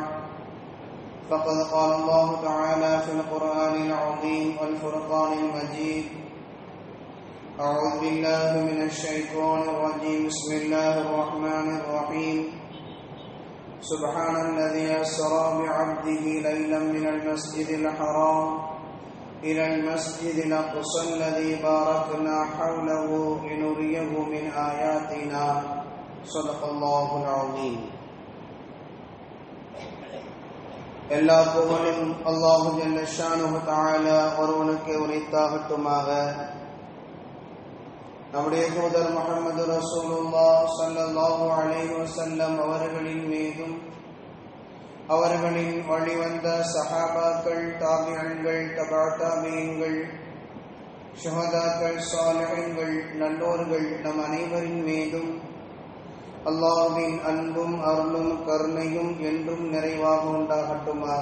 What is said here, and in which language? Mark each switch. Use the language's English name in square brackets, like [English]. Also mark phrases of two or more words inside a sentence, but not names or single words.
[Arabic] فقد قال الله تعالى في القرآن العظيم والفرقان المجيد أعوذ بالله من الشيطان الرجيم بسم الله الرحمن الرحيم سبحان الذي أسرى بعبده ليلا من المسجد الحرام إلى المسجد الأقصى الذي باركنا حوله لنريه من آياتنا صدق الله العظيم. [Tamil] எல்லா புகழும் [Arabic] الله جل شأنه تعالى [Tamil] ஒருவனுக்கு உரித்தாகட்டுமாக. நம்முடைய தூதர் முஹம்மது ரசூலுல்லாஹ் [Arabic] صلى الله عليه وسلم [Tamil] அவர்களின் மீதும் அவர்களின் வழிவந்த சஹாபாக்கள், தாபிஈன்கள், தபா தாபிஈன்கள், ஷுஹதாக்கள், சாலிஹீன்கள், நல்லோர்கள் நம் அனைவரின் மீதும் அல்லாஹ்வின் அன்பும் அருளும் கருணையும் என்றும் நிறைவாக உண்டாகட்டுமாக.